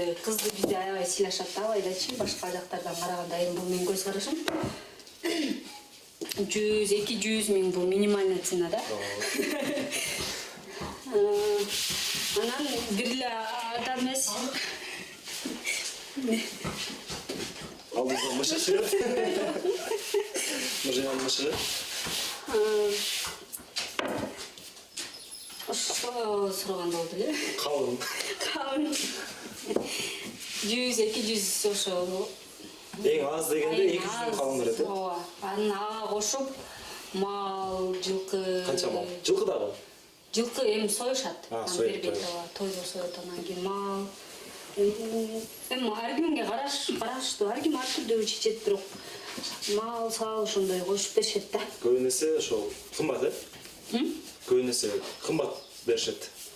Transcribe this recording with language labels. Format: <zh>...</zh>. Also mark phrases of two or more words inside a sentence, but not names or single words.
<ky>Кызды бизде аябай сыйлашат да, алайдачы. Башка жактардан караганда эми бул менин көз карашым. 100-200 миң бул</ky> <ru>минимальный цена</ru> <ky>да. Анан бир эле адам эмес.</ky> <kk>Алдыңызда Мышык шығады. Нұржан мышығы. Сұрағанда болды, иә? Қалың.</kk> <ky>100-200 ошо.</ky> <kk>Ең аз дегенде 200 қалың береді.</kk> <ky>Анын ага кошуп мал, жылкы.</ky> <kk>Қанша мал? Жылқы да бар.</kk> <ky>Жылкы эми союшат. Союп, тойдо союат, анан кийин мал. Эми ар кимге караштуу, ар ким ар түрдүү чечет, бирок мал, сал ошондой кошуп беришет да. Көбүнесе ошол кымбат, э? Көбүнесе кымбат беришет.</ky>